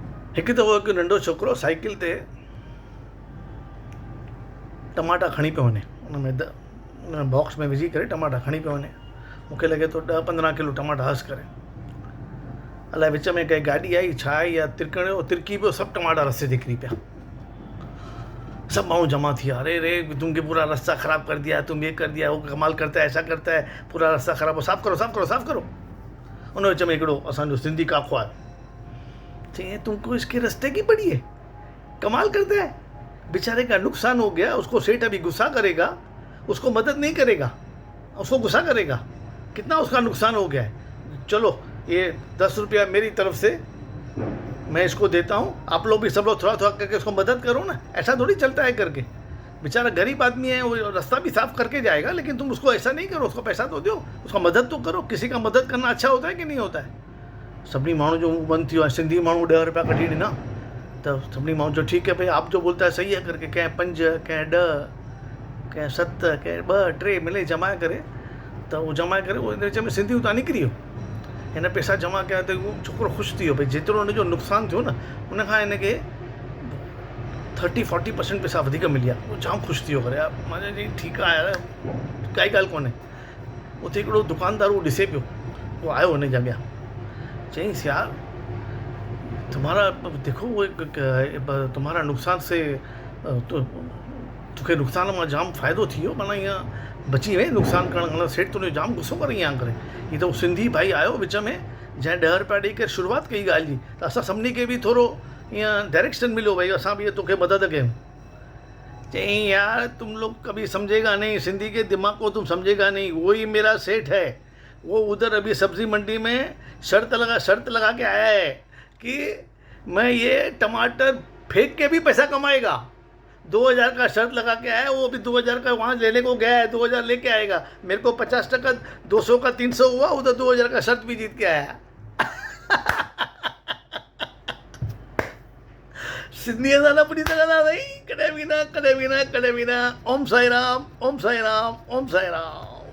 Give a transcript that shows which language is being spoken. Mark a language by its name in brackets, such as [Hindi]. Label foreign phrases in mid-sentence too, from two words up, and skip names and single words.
[Sindhi] हिकु दफ़ो हिकु नंढो छोकिरो साइकिल ते टमाटा खणी पियो वञे, उन बॉक्स में विझी करे टमाटा खणी पियो वञे। मूंखे लॻे थो 10-15 किलो टमाटा हस करे। अलाए विच में कंहिं गाॾी आई छा आई या तिरकणियो तिरकी पियो, सभु टमाटा रस्ते ते किरी पिया। सब माण्हू जमा थी, [Hindi] अरे रे तुमके पूरा रास्ता ख़राब कर दिया, तुम ये कर दिया, वो कमाल करता है, ऐसा करता है, पूरा रास्ता ख़राब हो, साफ़ करो साफ़ करो साफ़ करो। [Sindhi] उन विच में हिकिड़ो असांजो सिंधी काको आहे, [Hindi] चाहिए तुमको इसके रास्ते की पड़ी है, कमाल करता है, बेचारे का नुकसान हो गया, उसको सेठ अभी गुस्सा करेगा, उसको मदद नहीं करेगा, उसको गुस्सा करेगा, कितना उसका नुकसान हो गया है। चलो ये 10 रुपया मेरी तरफ से मैं इसको देता हूँ, आप लोग भी सब लोग थोड़ा थोड़ा करके उसको मदद करो ना। ऐसा थोड़ी चलता है करके, बेचारा गरीब आदमी है, वो रास्ता भी साफ़ करके जाएगा, लेकिन तुम उसको ऐसा नहीं करो, उसको पैसा तो दो, उसका मदद तो करो। किसी का मदद करना अच्छा होता है कि नहीं होता है। [Sindhi] सभी माण्हू जो मुंह बंद थी वियो, सिंधी माण्हू 10 रुपया कढी ॾिना, [Hindi] तो [Sindhi] सभी माण्हू जो [Hindi] ठीक है भाई आप जो बोलता है सही है करके, [Sindhi] कंहिं 5 कंहिं 10 कंहिं 7 कंहिं 2 3 मिले जमा करे, तो वो जमा करे वो विच में सिंधी उतां निकिरी वियो। हिन पैसा जमा कया तो उहो छोकिरो ख़ुशि थी वियो, भई जेतिरो हुनजो नुक़सानु थियो न, उनखां हिनखे 30-40% पैसा वधीक मिलिया। उहो जाम ख़ुशि थी वियो करे, यार मां चयो ठीकु आहे यार, काई ॻाल्हि कोन्हे। उते हिकिड़ो दुकानदार उहो ॾिसे पियो, उहो आयो हुन जे अॻियां, चईंसि [Hindi] यार तुम्हारा देखो वो तुम्हारा नुक़सान से [Sindhi] तोखे नुक़सान में जाम फ़ाइदो थी वियो, माना ईअं बची वई नुक़सान करणु। सेठ तुंहिंजो जाम गुस्सो करे ईअं करे। हीअ त सिंधी भाई आयो विच में, जंहिं 10 रुपया ॾेई करे शुरूआत कई ॻाल्हि जी, त असां सभिनी खे बि थोरो ईअं डायरेक्शन मिलियो, भई असां बि तोखे मदद कयूं। [Hindi] चईं यार तुम लोग कभी समझेगा नहीं, सिंधी के दिमाग को तुम समझेगा नहीं, वो ही मेरा सेठ है, वो उधर अभी सब्ज़ी मंडी में शर्त लगा के आया है कि मैं ये टमाटर फेंक के भी पैसा कमाएगा। 2000 का शर्त लगा के आया, वो भी 2000 का वहाँ लेने को गया है, 2000 लेके आएगा। मेरे को 50%, 200 का 300 हुआ, उधर 2000 का शर्त भी जीत के आया। [Sindhi] सिंधी असां पूरी तरह ना भाई, कॾहिं बि न। ओम साई राम, ओम साई राम, ओम साई राम।